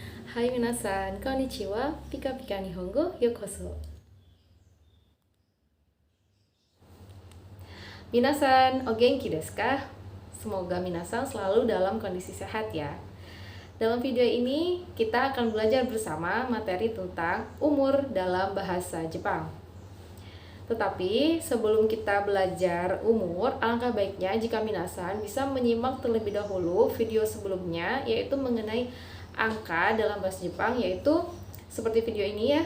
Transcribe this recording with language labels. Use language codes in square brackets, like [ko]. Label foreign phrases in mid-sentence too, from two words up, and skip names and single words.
[ja] Hai みなさん、こんにちは、ピカピカ日本語、ようこそ. みなさん、お元気ですか? [id] Semoga minasan selalu dalam kondisi sehat ya. Dalam video ini, kita akan belajar bersama materi tentang umur dalam bahasa Jepang. Tetapi sebelum kita belajar umur, alangkah baiknya jika minasan bisa menyimak terlebih dahulu video sebelumnya, yaitu mengenai angka dalam bahasa Jepang, yaitu seperti video ini ya.